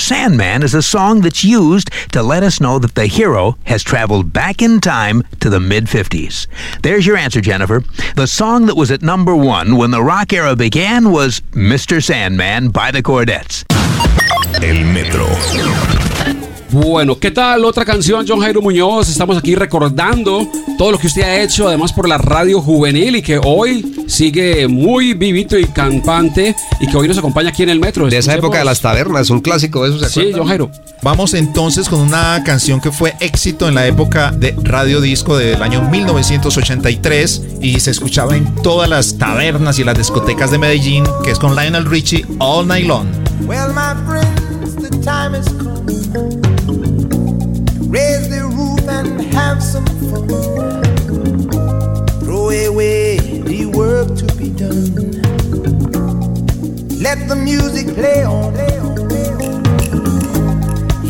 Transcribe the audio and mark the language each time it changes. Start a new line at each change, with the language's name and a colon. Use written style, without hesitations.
English: Sandman is a song that's used to let us know that the hero has traveled back in time to the mid-50s. There's your answer, Jennifer. The song that was at number one when the rock era began was Mr. Sandman by the Cordettes.
Spanish: El Metro. Bueno, ¿qué tal? Otra canción, John Jairo Muñoz. Estamos aquí recordando todo lo que usted ha hecho, además por la radio juvenil, y que hoy sigue muy vivito y campante, y que hoy nos acompaña aquí en el metro. De esa época de las tabernas, un clásico de eso, ¿se acuerda? Sí, John Jairo. Vamos entonces con una canción que fue éxito en la época de Radio Disco del año 1983 y se escuchaba en todas las tabernas y las discotecas de Medellín, que es con Lionel Richie, All Night Long.
English: Well, my friends, the time is come. Raise the roof and have some fun. Throw away the work to be done. Let the music play on, play on, play on.